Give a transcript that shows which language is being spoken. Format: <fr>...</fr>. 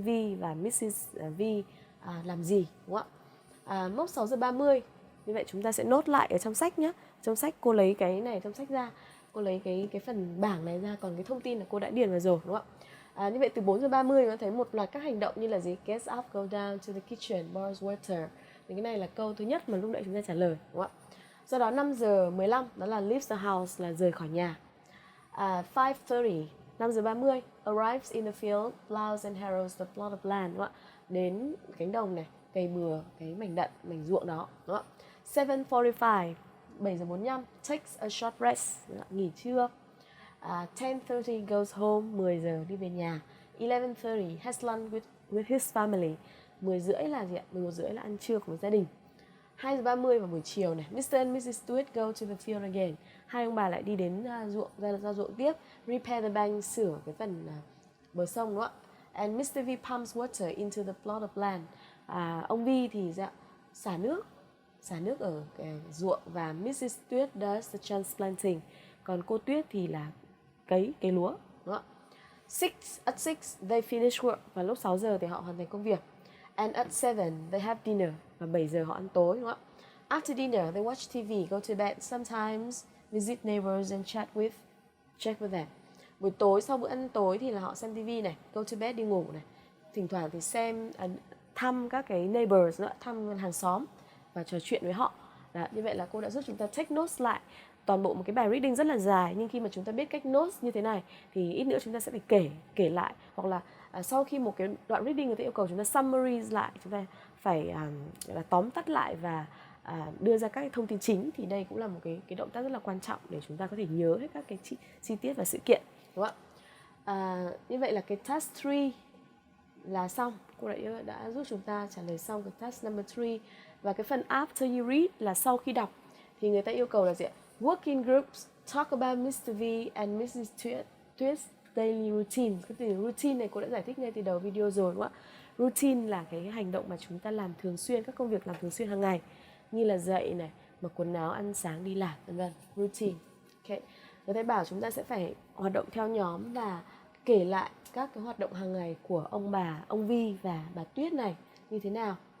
<vi>V và Mrs. V làm gì, đúng không ạ? Mốc 6 giờ 30, như vậy chúng ta sẽ nốt lại ở trong sách nhé. Trong sách cô lấy cái này trong sách ra, cô lấy cái phần bảng này ra, còn cái thông tin là cô đã điền vào rồi, đúng không ạ? Như vậy từ 4 giờ 30 nó thấy một loạt các hành động như là gì?</vi> <en>Get up, go down to the kitchen, borrow water.</en> <vi>Thì cái này là câu thứ nhất mà lúc nãy chúng ta trả lời, đúng không ạ? Sau đó 5 giờ 15 đó là</vi> <en>leave the house,</en> <vi>là rời khỏi nhà.</vi> <en>5:30,</en> <vi>5 giờ 30,</vi> <en>arrives in the field, plows and harrows the plot of land,</en> <vi>đúng không ạ? Đến cánh đồng này, cày bừa cái mảnh ruộng đó, đúng không ạ?</vi> <en>7:45,</en> <vi>7 giờ 45,</vi> <en>takes a short rest,</en> <vi>nghỉ trưa. 10:30</vi> <en>goes home,</en> <vi>10 giờ đi về nhà.</vi> <en>11:30 has lunch with his family.</en> <vi>10 rưỡi là gì ạ? 11 rưỡi là ăn trưa của gia đình. 2 giờ 30 vào buổi chiều này, Mr.</vi> <en>and Mrs. Stewart go to the field again.</en> <vi>Hai ông bà lại đi đến ra ruộng tiếp.</vi> <en>Repair the bank,</en> <vi>sửa cái phần bờ sông, đúng không ạ?</vi> <en>And Mr. V pumps water into the plot of land.</en> <vi>Ông V thì xả nước ở cái ruộng, và Mrs.</vi> <en>Stewart does the transplanting.</en> <vi>Còn cô Tuyết thì là cấy lúa, đúng không ạ?</vi> <en>At 6 they finish work,</en> <vi>và lúc 6 giờ thì họ hoàn thành công việc.</vi> <en>And at 7 they have dinner,</en> <vi>và 7 giờ họ ăn tối, đúng không ạ?</vi> <en>After dinner they watch TV, go to bed, sometimes visit neighbors and check with them.</en> <vi>Buổi tối sau bữa ăn tối thì là họ xem TV này,</vi> <en>go to bed,</en> <vi>đi ngủ này. Thỉnh thoảng thì thăm các cái neighbors nữa, thăm hàng xóm và trò chuyện với họ. Đó, như vậy là cô đã giúp chúng ta</vi> <en>take notes</en> <vi>lại toàn bộ một cái bài reading rất là dài, nhưng khi mà chúng ta biết cách notes như thế này thì ít nữa chúng ta sẽ phải kể lại, hoặc là sau khi một cái đoạn reading người ta yêu cầu chúng ta summary lại, chúng ta phải là tóm tắt lại và đưa ra các cái thông tin chính, thì đây cũng là một cái động tác rất là quan trọng để chúng ta có thể nhớ hết các cái chi tiết và sự kiện, đúng không ạ? Như vậy là cái task 3 là xong, cô đã giúp chúng ta trả lời xong cái</vi> <en>task number 3.</en> <vi>Và cái phần</vi> <en>after you read</en> <vi>là sau khi đọc thì người ta yêu cầu là gì ạ?</vi> <en>Work in groups, talk about Mr. V and Mrs. Tuyết daily routine.</en> <vi>Cái từ routine này cô đã giải thích ngay từ đầu video rồi, đúng không ạ? Routine là cái hành động mà chúng ta làm thường xuyên, các công việc làm thường xuyên hàng ngày, như là dậy này, mặc quần áo, ăn sáng, đi làm, vân vân. Routine. Okay. Người ta bảo chúng ta sẽ phải hoạt động theo nhóm và kể lại các cái hoạt động hàng ngày của ông Vi và bà Tuyết này như thế nào.</vi>